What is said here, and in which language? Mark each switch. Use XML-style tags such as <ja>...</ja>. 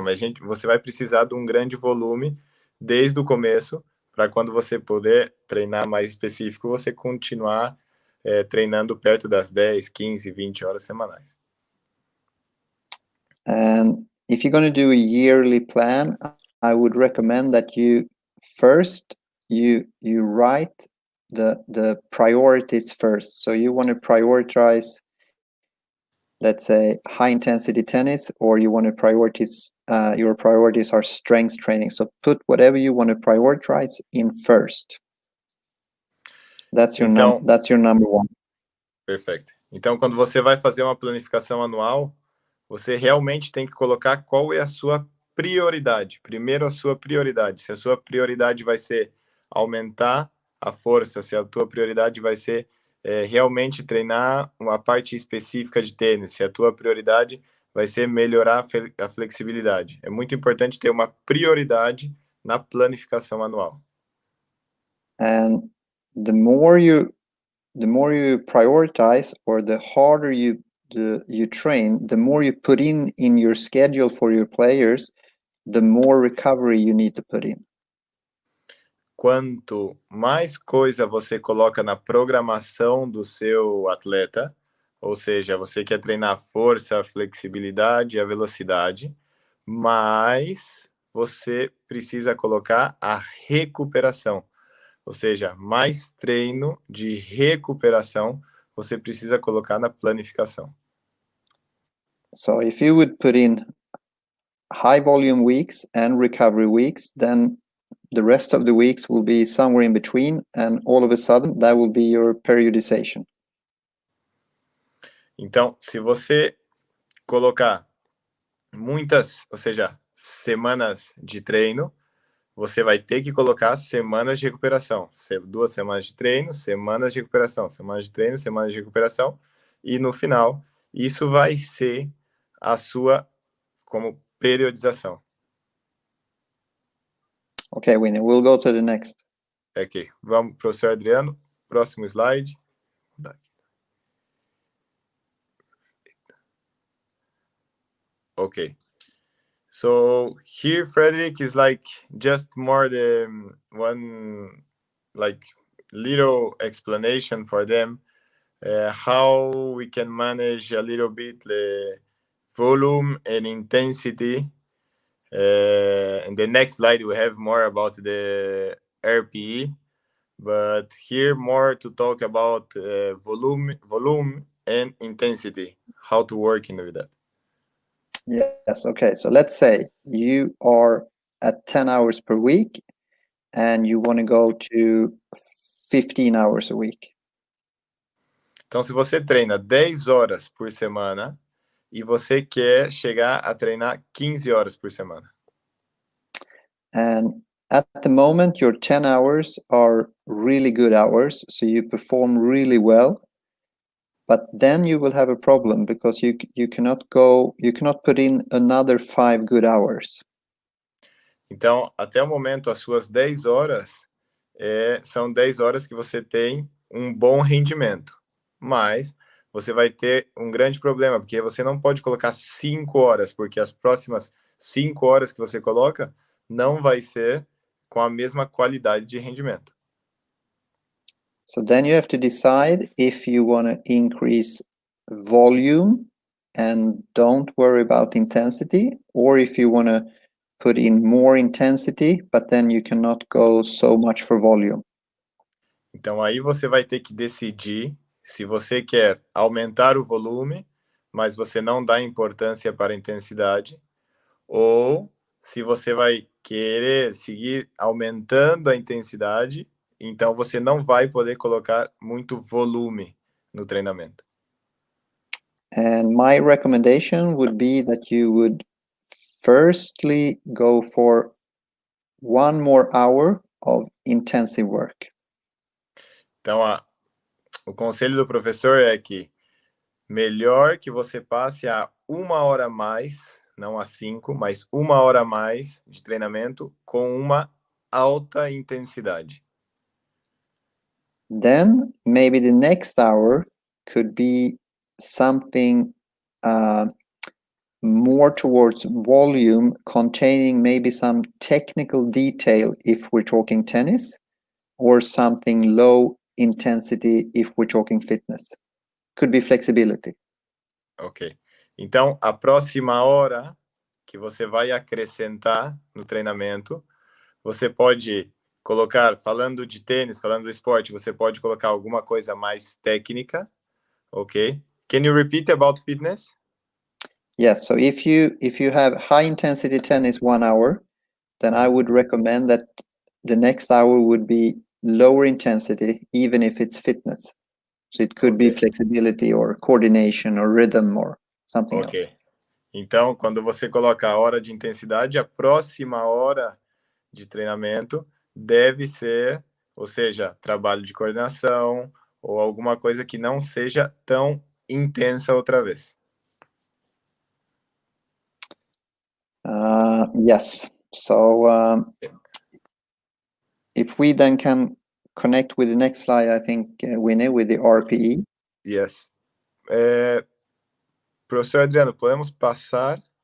<pt>Mas você vai precisar de um grande volume desde o começo, para quando você puder treinar mais específico, você continuar treinando perto das 10, 15, 20 horas semanais.</pt> <en>And if you're going to do a yearly plan, I would recommend that you first you write the priorities first. So you want to prioritize, let's say, high intensity tennis, or you want to prioritize your priorities are strength training. So put whatever you want to prioritize in first. That's your number one.</en> <pt>Perfeito. Então, quando você vai fazer uma planificação anual, você realmente tem que colocar qual é a sua prioridade. Primeiro, a sua prioridade. Se a sua prioridade vai ser aumentar a força, se a tua prioridade vai ser realmente treinar uma parte específica de tênis, se a tua prioridade vai ser melhorar a flexibilidade. É muito importante ter uma prioridade na planificação anual.</pt> <en>And the more you prioritize, or the harder you train, the more you put in your schedule for your players, the more recovery you need to put in.</en> <pt>Quanto mais coisa você coloca na programação do seu atleta, ou seja, você quer treinar a força, a flexibilidade e a velocidade, mais você precisa colocar a recuperação. Ou seja, mais treino de recuperação você precisa colocar na planificação.</pt> <en>So if you would put in high volume weeks and recovery weeks, then the rest of the weeks will be somewhere in between, and all of a sudden that will be your periodization.</en> <pt>Então, se você colocar muitas, ou seja, semanas de treino, você vai ter que colocar semanas de recuperação. 2 semanas de treino, semanas de recuperação, semanas de treino, semanas de recuperação, e no final, isso vai ser a sua como periodização.</pt> <en>Okay, Winnie, we'll go to the next.</en> <pt>Ok, vamos, professor Adriano, próximo slide.</pt> <en>Okay. So here, Frederick, is like just more the one like little explanation for them, how we can manage a little bit the volume and intensity. In the next slide, we have more about the RPE, but here more to talk about volume and intensity, how to work with that. Yes, okay. So let's say you are at 10 hours per week and you want to go to 15 hours a week.</en> <pt>Então, se você treina 10 horas por semana e você quer chegar a treinar 15 horas por semana.</pt> <en>And at the moment, your 10 hours are really good hours, so you perform really well. But then you will have a problem because you cannot put in another 5 good hours.</en> <pt>Então, até o momento, as suas 10 horas são 10 horas que você tem um bom rendimento. Mas você vai ter um grande problema, porque você não pode colocar 5 horas, porque as próximas 5 horas que você coloca não vai ser com a mesma qualidade de rendimento.</pt> <en>So then you have to decide if you want to increase volume and don't worry about intensity, or if you want to put in more intensity, but then you cannot go so much for volume.</en> <pt>Então aí você vai ter que decidir se você quer aumentar o volume, mas você não dá importância para a intensidade, ou se você vai querer seguir aumentando a intensidade, então você não vai poder colocar muito volume no treinamento.</pt> <en>And my recommendation would be that you would firstly go for 1 more hour of intensive work.</en> <pt>Então, o conselho do professor é que melhor que você passe a 1 hora a mais não às 5, mas 1 hora a mais de treinamento com uma alta intensidade.</pt> <en>Then maybe the next hour could be something more towards volume, containing maybe some technical detail if we're talking tennis, or something low intensity if we're talking fitness. Could be flexibility. Ok.</en> <pt>Então, a próxima hora que você vai acrescentar no treinamento, você pode colocar, falando de tênis, falando do esporte, você pode colocar alguma coisa mais técnica, ok?</pt> <en>Can you repeat about fitness? Yes, so if you have high intensity tennis 1 hour, then I would recommend that the next hour would be lower intensity, even if it's fitness. So it could be flexibility or coordination or rhythm or something else. Ok.</en> <pt>Então, quando você coloca a hora de intensidade, a próxima hora de treinamento deve ser, ou seja, trabalho de coordenação ou alguma coisa que não seja tão intensa outra vez.</pt> <en>Yes. So if we then can connect with the next slide, I think, Winnie, with the RPE.</en> <pt>Yes. Professor Adriano, podemos passar?</pt>